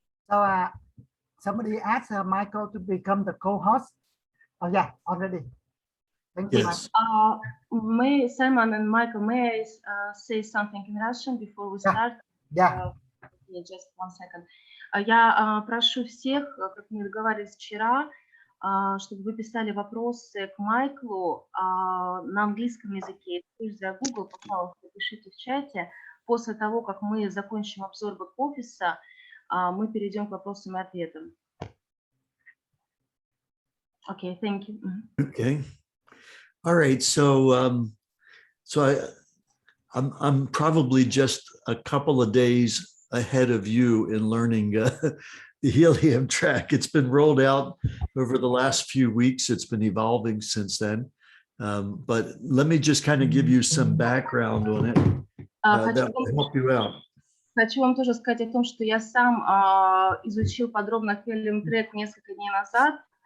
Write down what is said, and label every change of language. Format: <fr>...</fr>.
<en>So somebody asked Michael to become the co-host. Oh yeah, already. Thank you. Yes. Simon and Michael, may I say something in Russian before we start? Yeah. Just 1 second.</en> <ru>Я прошу всех, как мы договаривались вчера, чтобы вы писали вопросы к Майклу на английском языке. Используя Google, пожалуйста, пишите в чате. После того, как мы закончим обзор бэк-офиса, мы перейдем к вопросам и ответам.</ru> <en>Okay, thank you. Okay. All right. So, I'm probably just a couple of days ahead of you in learning the HELIUM track. It's been rolled out over the last few weeks. It's been evolving since then. But let me just kind of give you some background on it. That will help you out.</en> <ru>Хочу вам тоже сказать о том, что я сам изучил подробно HELIUM трек несколько дней назад.</ru>